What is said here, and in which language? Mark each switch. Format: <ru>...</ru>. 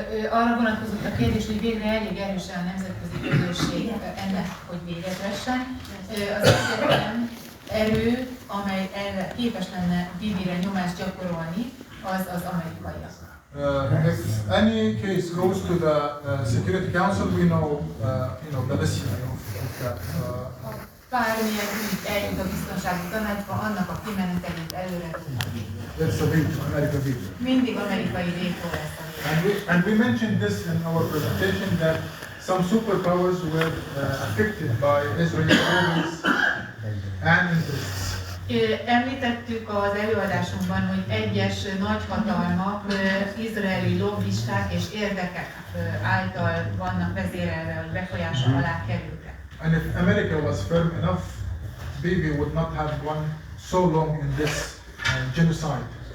<hu>Arra vonatkozott a kérdés, hogy végre elég erősen a nemzetközi közösség ennek, hogy véget vessen. Az egyetlen erő, amely erre képes lenne Bibire nyomást gyakorolni, az amerikaiak.</hu> <en>If any case goes to the Security Council, we know, the listening of that.</en> <hu>Bármilyen úgy eljut a biztonsági tanácsba, annak a kimenetelét előre tudhatjuk.</hu> <en>That's a veto, American veto.</en> <hu>Mindig amerikai vétó lesz a vétó.</hu> <en>And we mentioned this in our presentation that some superpowers were affected by Israeli orders and interests.</en> <hu>Említettük az előadásunkban, hogy egyes nagyhatalmak izraeli lobbisták és érdekek által vannak vezérelve, hogy befolyása alá kerültek.</hu> <en>And if America was firm enough, Bibi would not have gone so long in this genocide.</en>